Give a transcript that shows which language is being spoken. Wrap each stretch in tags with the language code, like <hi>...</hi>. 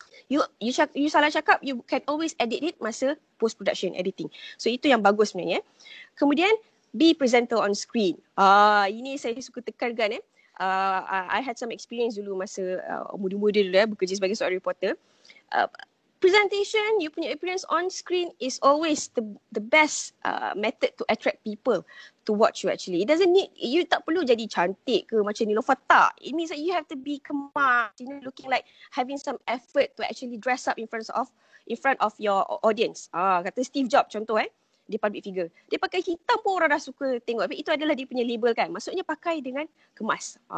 <en>You</en> <ms>salah cakap,</ms> <en>you can always edit it</en> <ms>masa</ms> <en>post production editing.</en> <ms>So itu yang bagus sebenarnya. Kemudian</ms> <en>be presenter on screen.</en> <ms>Ini saya suka tekankan.</ms> <en>I had some experience</en> <ms>dulu masa muda-muda dulu bekerja sebagai seorang reporter.</ms> <en>Presentation,</en> <ms>you punya</ms> <en>appearance on screen is always the best method to attract people to watch you actually. It doesn't need,</en> <ms>you tak perlu jadi cantik ke macam</ms> <en>Niloufar, tak. It means that you have to be</en> <ms>kemas,</ms> <en>looking like having some effort to actually dress up in front of your audience.</en> <ms>Kata Steve Jobs contoh dia public figure. Dia pakai hitam pun orang dah suka tengok. Tapi itu adalah dia punya label kan. Maksudnya pakai dengan kemas.</ms>